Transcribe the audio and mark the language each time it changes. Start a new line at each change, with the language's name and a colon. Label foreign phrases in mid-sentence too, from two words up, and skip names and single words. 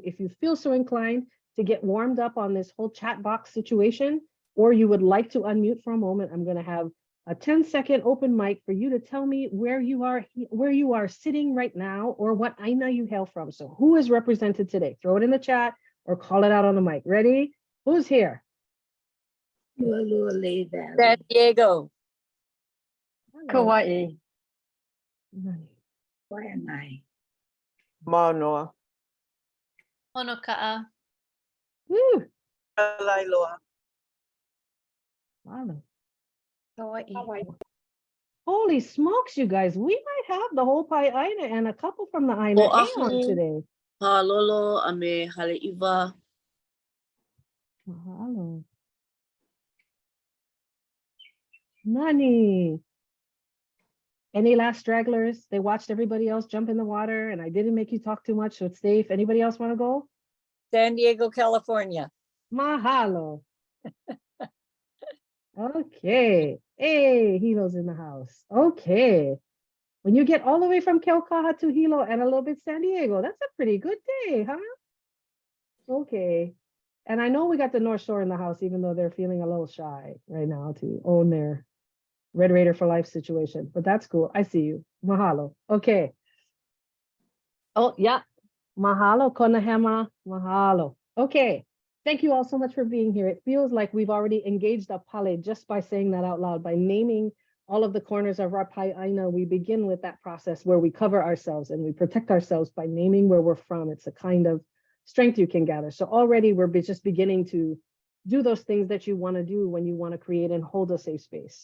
English: If you feel so inclined to get warmed up on this whole chat box situation, or you would like to unmute for a moment, I'm gonna have a 10-second open mic for you to tell me where you are sitting right now, or what aina you hail from. So who is represented today? Throw it in the chat or call it out on the mic. Ready? Who's here? San Diego. Kauai. Waianae. Manoa. Honoka'a. Woo! Lailoa. Wow. Hawaii. Holy smokes, you guys. We might have the whole Aina and a couple from the Aina on today.
Hawaiian: Halolo ame haleiwa. Mahalo. Nani.
English: Any last stragglers? They watched everybody else jump in the water and I didn't make you talk too much, so it's safe. Anybody else want to go? San Diego, California. Mahalo. Okay. Hey, Hilo's in the house. Okay. When you get all the way from Keaukaha to Hilo and a little bit San Diego, that's a pretty good day, huh? Okay. And I know we got the North Shore in the house, even though they're feeling a little shy right now to own their Red Raider for life situation, but that's cool. I see you. Mahalo. Okay. Oh, yeah. Mahalo, Konahema. Mahalo. Okay. Thank you all so much for being here. It feels like we've already engaged a pale just by saying that out loud, by naming all of the corners of our
Hawaiian: pai aina.
English: We begin with that process where we cover ourselves and we protect ourselves by naming where we're from. It's a kind of strength you can gather. So already we're just beginning to do those things that you want to do when you want to create and hold a safe space.